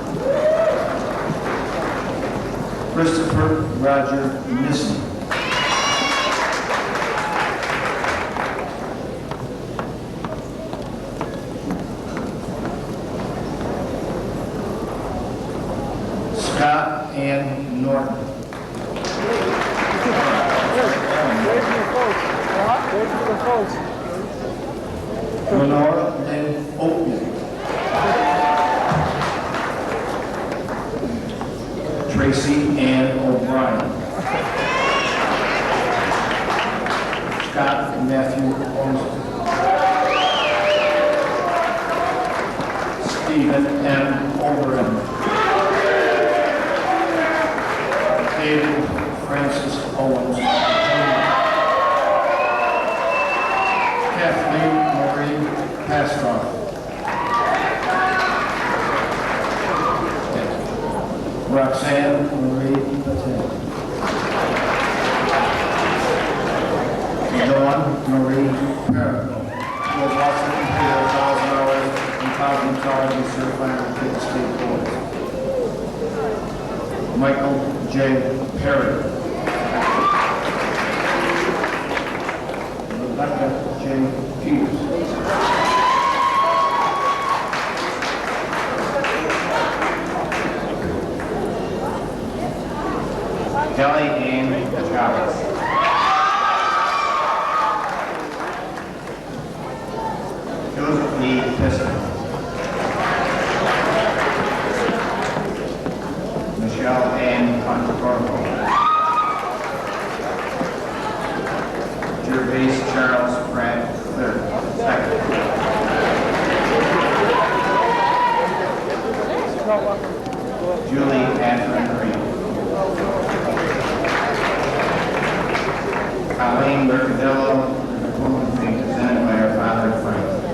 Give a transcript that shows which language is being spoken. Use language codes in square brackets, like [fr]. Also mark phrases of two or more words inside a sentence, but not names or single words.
[en] Christopher Roger Nissen. Scott Ann Norton. Lenora Lynn Oatman. Tracy Ann O'Brien. Scott Matthew Olmsted. Stephen M. Oberon. David Francis Owens. Kathleen Marie Pastor. Roxanne Marie Patel. Dawn Marie Parrott. Who was also completed 1,000 hours in cosmetology certified with Pitt State Board. Michael J. Perry. Rebecca J. Peters. Kelly Ann Chavez. Joseph Lee Piston. Michelle Ann Conforto. Gervais Charles Pratt III, second. Julie Catherine Green. Colleen Mercadillo, the woman being presented by her father Frank.